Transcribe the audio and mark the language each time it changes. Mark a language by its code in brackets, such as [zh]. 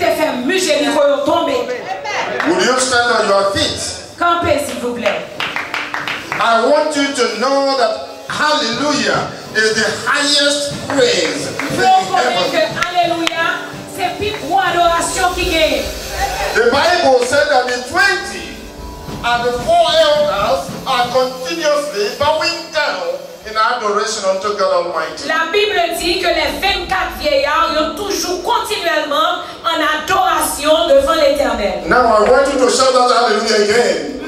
[en] Would you stand on your feet? [fr] Campez, s'il vous plaît. [en] I want you to know that hallelujah is the highest praise in heaven. [fr] Alléluia, c'est plus grande adoration qui gagne. [en] The Bible said that the 20 and the 4 elders are continuously bowing down in adoration unto God Almighty. [fr] La Bible dit que les 24 vieillards sont toujours continuellement en adoration devant l'Éternel. [en] Now I want you to shout that hallelujah again.